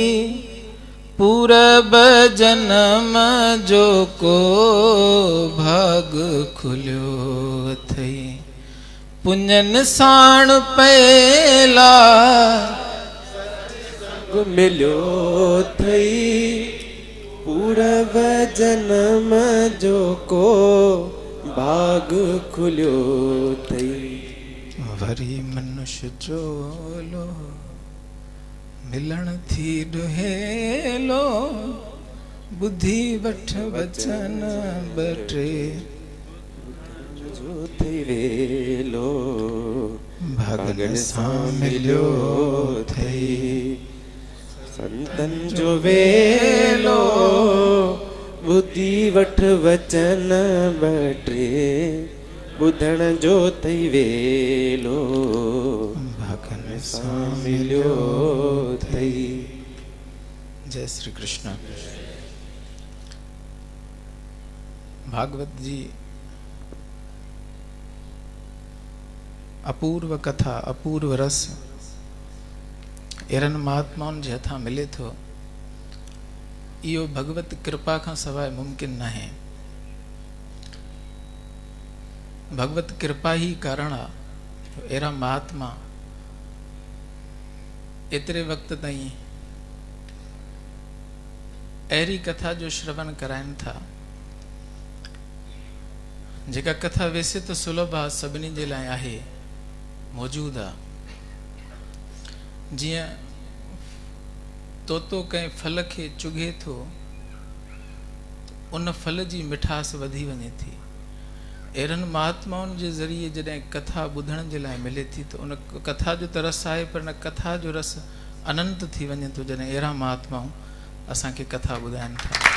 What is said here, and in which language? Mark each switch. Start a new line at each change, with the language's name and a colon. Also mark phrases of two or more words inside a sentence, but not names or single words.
Sindhi: पूरब जन्म जो को भाग खुल्यो वथई। पुण्यन साण पहला मिल्यो थई। पूरब जन्म जो को भाग खुल्यो थई। वरी मनुष्य जोलो मिलण थी दुहेलो। बुद्धि वठ वचन बटे जो थई वेलो। भगन सां मिल्यो थई। संतन जो वेलो। बुद्धि वठ वचन बटे ॿुधण जो थई वेलो। भगन सां मिल्यो थई। जय श्री कृष्ण। भागवत जी अपूर्व कथा, अपूर्व रस एरन महात्माउनि जे हथां मिले थो। इहो भगवत कृपा खां सवाइ मुमकिन न आहे। भगवत कृपा ही कारण आहे। अहिड़ा महात्मा एतिरे वक़्त ताईं अहिड़ी कथा जो श्रवण कराइनि था, जेका कथा
Hindi: वैसे तो
Sindhi: सुलभ आहे, सभिनी जे लाइ आहे, मौजूद आहे। जीअं तोतो कंहिं फल खे चुगे थो, उन फल जी मिठास वधी वञे थी। अहिड़नि महात्माउनि जे ज़रिए जॾहिं कथा ॿुधण जे लाइ मिले थी त उन कथा जो त रस आहे, पर न कथा जो रस अनंत थी वञे थो जॾहिं अहिड़ा महात्माऊं असांखे कथा ॿुधाइनि था।